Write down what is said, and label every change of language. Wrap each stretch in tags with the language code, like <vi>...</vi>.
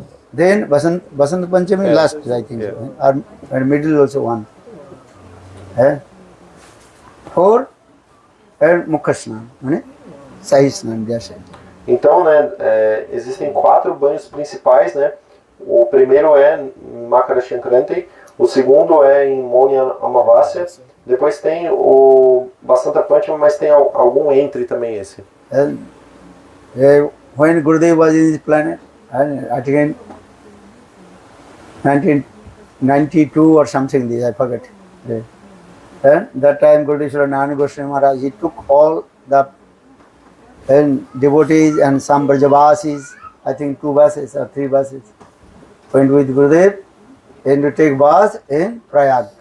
<en>Then Basant Panchami last, I think, or middle also one. 4 and Mukhasnan, Sahisnan, they are said.</en> <pt>Então, né, existem 4 banhos principais, né? O primeiro é em Makara Sankranti, o segundo é em Mauni Amavasya, depois tem o Basanta Panchami, mas tem algum entre também esse.</pt> <en>And when Gurudev was in this planet, and again 1992 or something, I forget. And that time Gurudev Narayana Goswami Maharaj, he took all the devotees and some Brajavasis, I think 2 buses or 3 buses, went with Gurudev and to take bath in Prayag.</en>